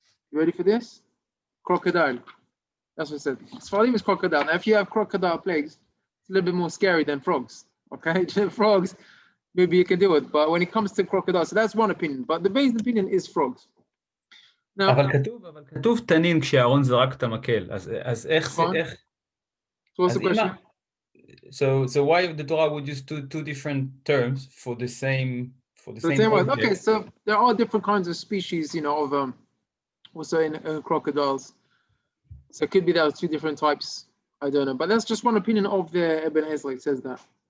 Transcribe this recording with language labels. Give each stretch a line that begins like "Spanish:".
English: You ready for this? Crocodile. That's what it said. Tzfardim is crocodile. Now, if you have crocodile plagues, it's a little bit more scary than frogs. Okay, frogs, maybe you can do it. But when it comes to crocodiles, so that's one opinion. But the basic opinion is frogs. Now,
Hebrew: אבל כתוב תנין כשאהרון זרק את המקל. אז איך זה, איך?
English: So what's the question? So why the Torah would use two different terms for the same for the The same same way. object. Okay, so there are different kinds of species, of also in crocodiles. So it could be there are two different types. I don't know, but that's just one opinion of the Ibn Ezra. It says that.